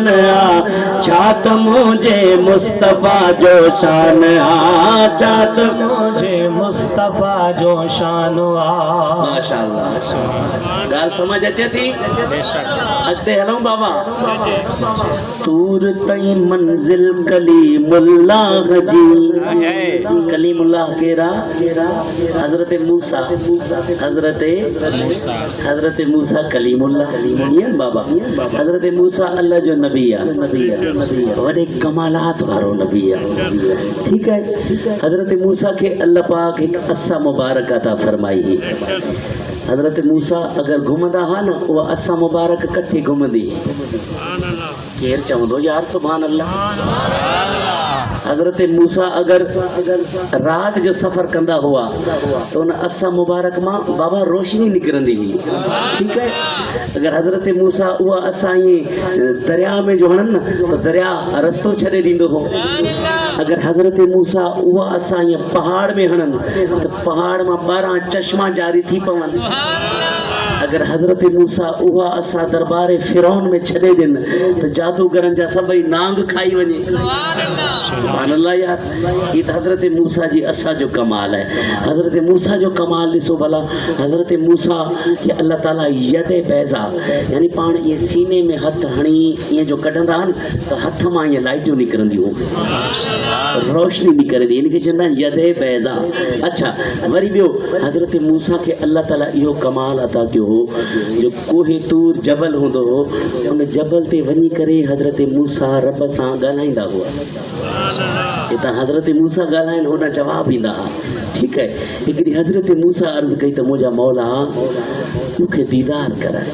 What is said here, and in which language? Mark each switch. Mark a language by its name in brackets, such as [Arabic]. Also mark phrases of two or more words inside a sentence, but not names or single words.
[Sindhi] आहे छा त मुंहिंजे मुस्तफा जो शान आहे छा त मुंहिंजे मुस्तफा जो शान आहे माशाअल्लाह ॻाल्हि समझ अचे थी अॻिते हलूं बाबा तूर ताईं मंज़िल कलीमुल्लाह जी कलीमुल्लाह केरा हजरत मूसा हजरत मूसा कलीमुल्लाह बाबा हजरत मूसा अल्लाह जो नबी आहे वॾे कमालात वारो नबी आहे [Hindi] ठीक है [Sindhi] हजरत मूसा के अल्लाह पाक एक असा मुबारक अता फरमाई हज़रत मूसा अगर घुमंदा हा न उहा असां मुबारक कट्ठी घुमंदी केरु चवंदो यार [Arabic] سبحان الله [Sindhi] हज़रत मूसा अगर रात जो सफ़र कंदा हुआ तो उन असां मुबारक मां बाबा रोशनी निकिरंदी हुई ठीकु है अगर हज़रत मूसा उहा असां ईअं दरिया में जो हणनि न तो दरिया रस्तो छॾे ॾींदो हो अगर हज़रत मूसा उहा असां ईअं पहाड़ में हणनि तो पहाड़ मां 12 चश्मा जारी थी पवनि अगर हज़रत मूसा उहा असां दरबार फिरौन में छॾे ॾिन तो जादूगरनि जा सभई नांग खाई वञे [Arabic] سبحان الله [Sindhi] यार [Hindi] ये तो [Sindhi] हज़रत मूसा जी असा जो कमाल है हज़रत मूसा जो कमाल ॾिसो भला हज़रत मूसा के अल्लाह ताला यदे बैज़ा यानी पाण ये सीने में हथ हणी ये जो कढंदा आहिनि तो हथ मां ये लाइटियूं निकिरंदियूं रोशनी निकिरंदी इनके चवंदा आहिनि यदे बैज़ा अच्छा वरी ॿियो हज़रत मूसा के अल्लाह ताला इहो कमाल अता कयो हो जो कोहे तूर जबल हूंदो हो उन जबल ते वञी करे हज़रत मूसा रब सां ॻाल्हाईंदा हुआ हितां हज़रत मूसा ॻाल्हाइनि होॾां जवाबु ईंदा हुआ ठीकु है हिकिड़ी हज़रत मूसा अर्ज़ु कई त मुंहिंजा मौला मूंखे दीदार कराए